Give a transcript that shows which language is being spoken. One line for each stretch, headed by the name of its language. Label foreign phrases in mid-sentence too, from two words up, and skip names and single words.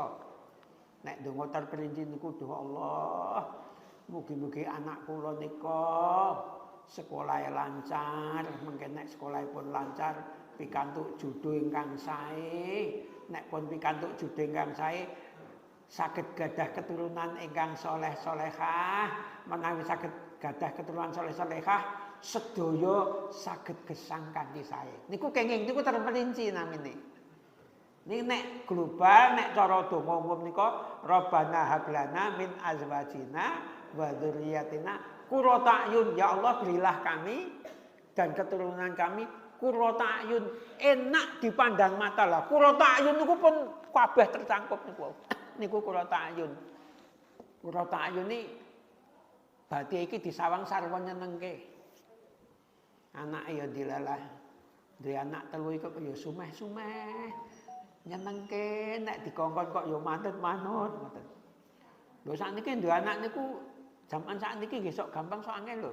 Javanese: Nek ndonga terperinci niku doa Allah, mugi-mugi anak kula nika sekolahnya lancar, mungkin nek sekolahipun lancar, pikantuk jodoh ingkang sae, nek pun pikantuk jodoh ingkang sae, saged gadah keturunan ingkang soleh solehah, menawi saged gadah keturunan soleh solehah, sedaya saged gesang kanthi sae. Niku kenging niku terperinci namine. Niki nek global, nek cara donga umum nika,
Arabic: ربنا هب لنا من أزواجنا وذرياتنا قرة أعين,
Indonesian: ya Allah berilah kami dan keturunan kami
Arabic: قرة أعين,
Indonesian: enak dipandang mata lah.
Arabic: قرة أعين
Javanese: niku pun kabeh tercangkup niku. Niku
Arabic: قرة أعين. قرة أعين
Javanese: iki bathi iki disawang sarwa nyenengke. Anake ya dilalah. Duwe anak telu iku ya sumeh-sumeh. Nyenengke nek dikongkon kok ya manut-manut ngoten. Lho sakniki duwe anak niku jaman sakniki nggih sok gampang sok angel lho.